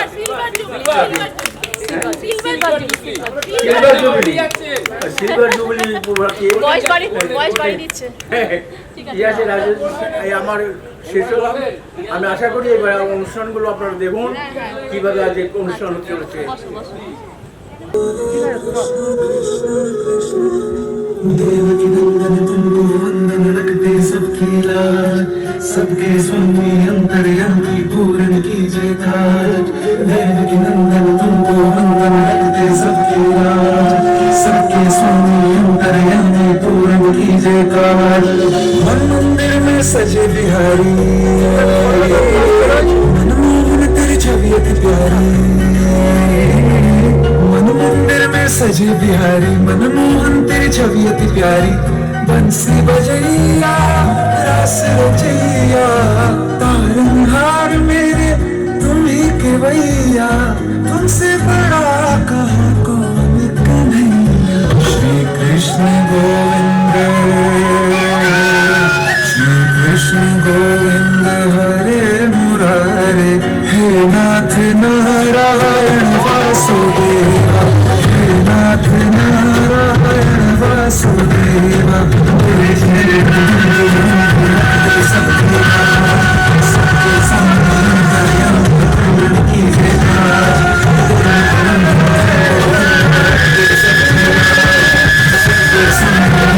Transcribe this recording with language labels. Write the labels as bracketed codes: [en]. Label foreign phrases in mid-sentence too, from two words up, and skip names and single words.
[bn] সিলভার জুবিলি আমার শেষ হল। আমি আশা করি এবার অনুষ্ঠানগুলো আপনারা দেখুন কিভাবে আজ অনুষ্ঠান চলেছে। [hi] देवकी नंदन तुमको वंदन रखते सबकी लाज, सबके स्वामी अंतर्यामी पूर्ण कीजिए काज। देवकी नंदन तुमको वंदन रखते सबकी लाज, सबके स्वामी अंतर्यामी पूर्ण कीजिए काज। मन मंदिर में सजे बिहारी, मनमोहन तेरी छवि अति प्यारी। मन मंदिर में सजे बिहारी, मनमोहन तेरी छवि अति प्यारी। बंसी बजैया रास रचैया, तारनहार मेरे तुम ही केवैया। तुमसे बड़ा कहाँ कौन कन्हैया। श्री कृष्ण गोविंद, श्री कृष्ण गोविंद हरे मुरारे। हे नाथ नारायण वासुदेवा, हे नाथ नारायण वासुदेवा। तेरे सबके सबके संग कीजिए काज। सबके संग